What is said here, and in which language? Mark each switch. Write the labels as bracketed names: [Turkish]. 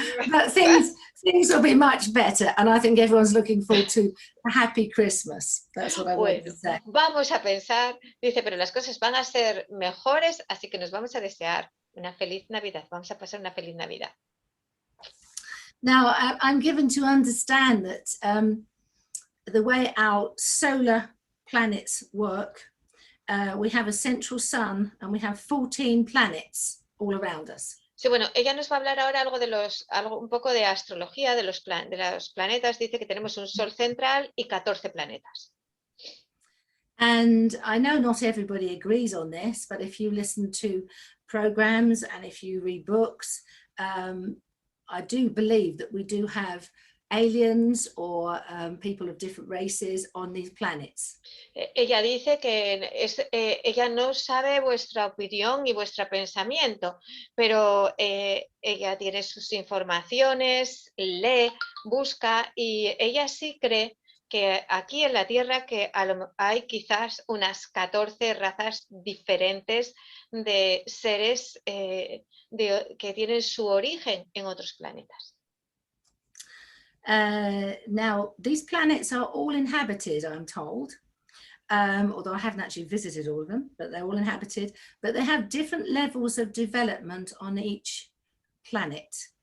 [English] But things will be much better, and I think everyone's looking forward to a happy Christmas. That's what I want to [Spanish] Bueno, [English] say. [Spanish] vamos a pensar, dice, pero las cosas van a ser mejores, así que nos vamos a desear una feliz Navidad. Vamos a pasar una feliz Navidad. [English] Now, I'm given to understand that the way our solar planets work, we have a central sun and we have 14 planets all around us. [Spanish] Sí, bueno, ella nos va a hablar ahora un poco de astrología, de los planetas. Dice que tenemos un sol central y 14 planetas. [English] And I know not everybody agrees on this, but if you listen to programs and if you read books, I do believe that we do have aliens or people of different races on these planets. [Spanish] Ella dice que ella no sabe vuestra opinión y vuestro pensamiento, pero ella tiene sus informaciones, lee, busca y ella sí cree que aquí en la Tierra que hay quizás unas 14 razas diferentes de seres que tienen su origen en otros planetas. [English] Now, these planets are all inhabited, I'm told, although I haven't actually visited all of them, but they're all inhabited, but they have different levels of development on each planet.